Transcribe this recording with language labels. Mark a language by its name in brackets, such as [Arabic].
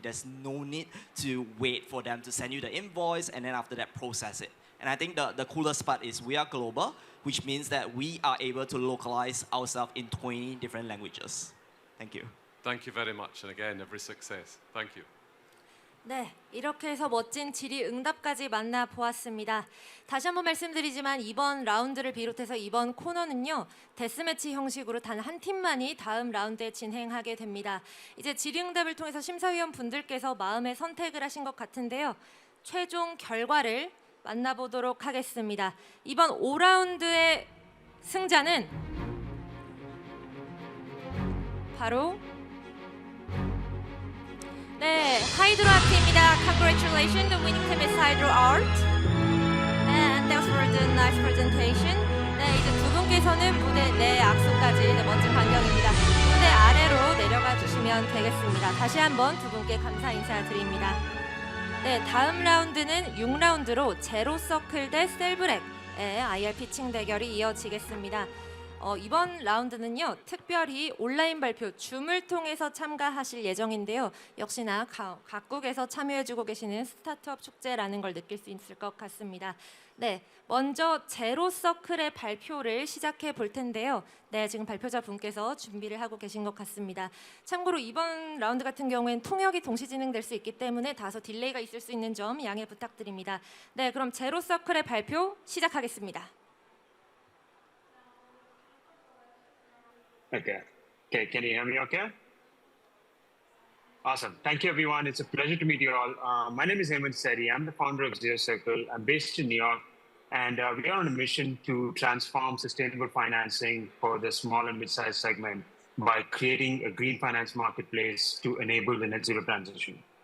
[English] There's no need to wait for them to send you the invoice and then after that process it. And I think the coolest part is we are global, which means that we are able to localize ourselves in 20 different languages. Thank you. Thank you very much, and again, every success. Thank you. [Korean] 네, 이렇게 해서 멋진 질의응답까지 만나보았습니다. 다시 한번 말씀드리지만 이번 라운드를 비롯해서 이번 코너는요, 데스매치 형식으로 단 한 팀만이 다음 라운드에 진행하게 됩니다. 이제 질의응답을 통해서 심사위원 분들께서 마음의 선택을 하신 것 같은데요. 최종 결과를 만나보도록 하겠습니다. 이번 5라운드의 승자는 바로 네, HydroArt입니다. [English] Congratulations, the winning team is HydroArt. And thanks for the nice presentation. [Korean] 네, 이제 두 분께서는 무대 내 앞서까지 멋진 광경입니다. 무대 아래로 내려가 주시면 되겠습니다. 다시 한번 두 분께 감사 인사드립니다. 네, 다음 라운드는 6라운드로 제로 서클 대 셀브렉의 IR 피칭 대결이 이어지겠습니다. 이번 라운드는요, 특별히 온라인 발표 줌을 통해서 참가하실 예정인데요. 역시나 각국에서 참여해주고 계시는 스타트업 축제라는 걸 느낄 수 있을 것 같습니다. 네, 먼저 제로 서클의 발표를 시작해 볼 텐데요. 네, 지금 발표자 분께서 준비를 하고 계신 것 같습니다. 참고로 이번 라운드 같은 경우엔 통역이 동시 진행될 수 있기 때문에 다소 딜레이가 있을 수 있는 점 양해 부탁드립니다. 네, 그럼 제로 서클의 발표 시작하겠습니다. [English] Okay. Okay, can you hear me okay? Awesome. Thank you, everyone. It's a pleasure to meet you all. My name is Hemant Sethi. I'm the founder of Zero Circle. I'm based in New York, and we are on a mission to transform sustainable financing for the small and mid-sized segment by creating a green finance marketplace to enable the net zero transition.